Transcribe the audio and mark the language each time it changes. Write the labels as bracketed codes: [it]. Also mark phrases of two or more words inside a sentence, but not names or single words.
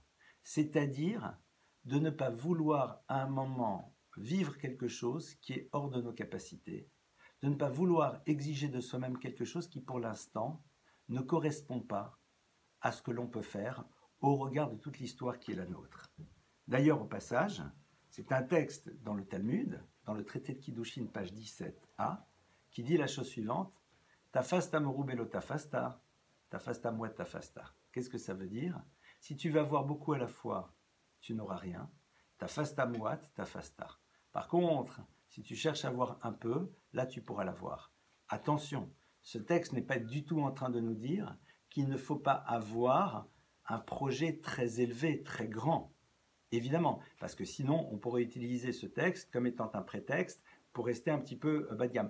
[fr] C'est-à-dire de ne pas vouloir à un moment vivre quelque chose qui est hors de nos capacités, de ne pas vouloir exiger de soi-même quelque chose qui pour l'instant ne correspond pas à ce que l'on peut faire au regard de toute l'histoire qui est la nôtre. D'ailleurs, au passage, c'est un texte dans le Talmud, dans le traité de Kiddushin, page 17a, qui dit la chose suivante: [he] תפסת מרובה לא תפסת, תפסת מועט תפסת. [fr] Qu'est-ce que ça veut dire? Si tu vas avoir beaucoup à la fois, tu n'auras rien. [he] תפסת מועט תפסת. [fr] Par contre, si tu cherches à avoir un peu, là tu pourras l'avoir. Attention, ce texte n'est pas du tout en train de nous dire qu'il ne faut pas avoir un projet très élevé, très grand. Évidemment, parce que sinon, on pourrait utiliser ce texte comme étant un prétexte pour rester un petit peu bas de gamme.